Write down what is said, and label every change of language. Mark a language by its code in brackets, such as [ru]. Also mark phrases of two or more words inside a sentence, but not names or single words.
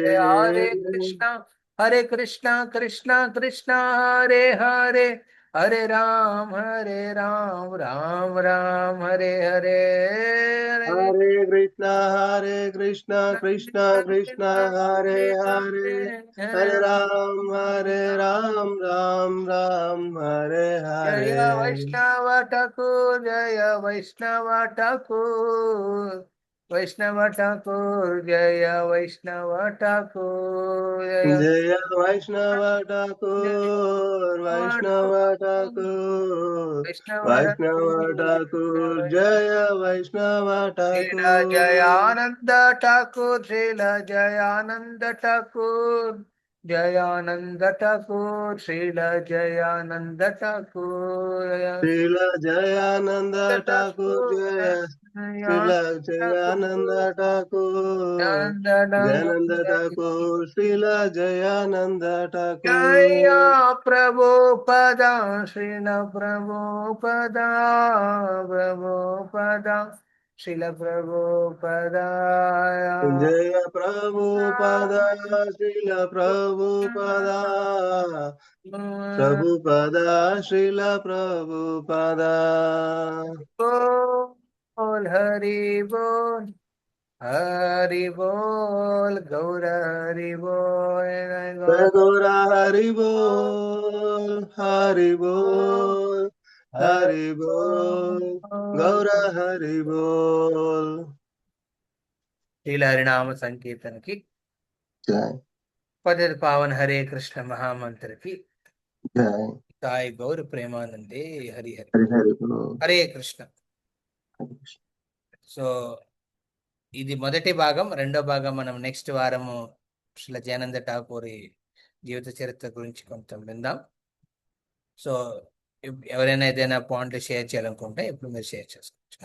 [hi] हरे कृष्णा कृष्णा कृष्णा हरे हरे हरे राम राम राम हरे हरे हरे हरे कृष्ण कृष्ण कृष्ण हरे हरे हरे राम राम राम हरे जय हरे। वैष्णव ठाकुर जय वैष्णव ठाकुर वैष्णव ठाकुर जय वैष्णव ठाकुर जय वैष्णव ठाकुर वैष्णव वैष्णव ठाकुर वैष्णव ठाकुर ठाकुर जय वैष्णव श्रीला ठाकुर। जयानंद ठाकुर श्रीला जयानंद ठाकुर जयानंद ठाकुर श्रील जयानंद ठाकुर [te] శ్రీల జయానంద ఠాకూర్ జయ శ్రీల జయానంద ఠాకూర్ జయానంద ఠాకూర్ శ్రీల జయానంద ఠాకూర్ [hi] जया प्रभुपदा श्रील प्रभुपदा प्रभुपदा श्रील प्रभुपदा [te] జయ ప్రభుపద శ్రీల ప్రభుపద ప్రభుపద శ్రీల ప్రభుపద [hi] बोल हरि बोल गौर हरि बोल [te] గౌర హరి బోల్ హరి బోల్ హరి బోల్ గౌర హరి బోల్ శ్రీల హరినామ సంకీర్తన की జై [hi] पतित पावन हरे कृष्ण महामंत्र की [te] జై [hi] साई गौर प्रेमानंदे हरि हरि [te] హరి హరి బోల్ [hi] हरे कृष्ण [te] సో ఇది మొదటి భాగం. రెండో భాగం మనం నెక్స్ట్ వారము శ్రీల జయానంద ఠాకూర్ జీవిత చరిత్ర గురించి కొంత విందాం. సో ఎవరైనా ఏదైనా పాయింట్లు షేర్ చేయాలనుకుంటే ఇప్పుడు మీరు షేర్ చేసుకోవచ్చు.